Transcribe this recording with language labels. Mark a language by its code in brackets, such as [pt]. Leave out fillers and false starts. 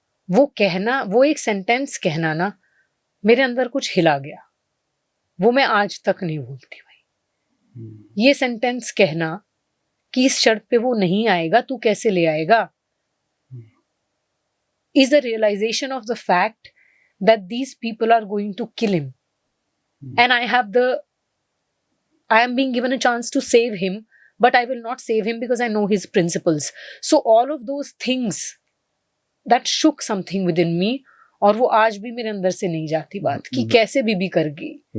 [hi] वो कहना, वो एक सेंटेंस कहना ना, मेरे अंदर कुछ हिला गया। वो मैं आज तक नहीं भूलती भाई। ये सेंटेंस कहना कि इस शर्त पे वो नहीं आएगा, तू कैसे ले आएगा, [en] is the realization of the fact that these people are going to kill him. And I am being given a chance to save him, but I will not save him because I know his principles. So all of those things that shook something within me, [hi] और वो आज भी मेरे अंदर से नहीं जाती बात कि कैसे बीबी कर गई।